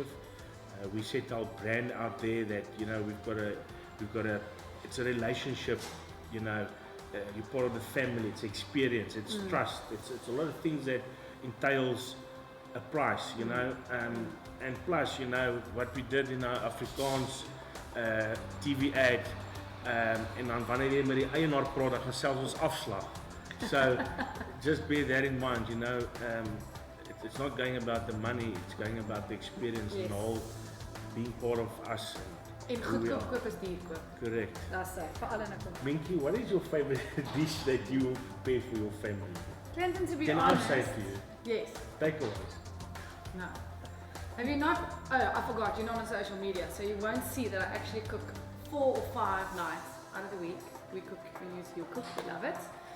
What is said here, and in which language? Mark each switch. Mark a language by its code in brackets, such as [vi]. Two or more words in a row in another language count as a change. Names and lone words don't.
[en] We set our brand out there that, you know, we've got a, it's a relationship, you know. You're part of the family, it's experience, it's trust, it's a lot of things that entails a price, you know, and plus, you know, what we did in our Afrikaans TV ad, [af] en dan wanneer jy met die eienaar praat, dan gaan selfs ons afslag. [en] So just bear that in mind, you know, it's not going about the money, it's going about the experience and the whole being part of us. [af] En goedkoop koop is duur koop. [en] Correct. That's it. [af] For alle in 'n kom. [en] Minki, what is your favorite dish that you prepare for your family? Clinton, to be Can honest. I say to you? Yes. Takeaways. No. Have you not? Oh, I forgot. You're not on social media, so you won't see that I actually cook 4 or 5 nights out of the week. We cook. You cook. We love it.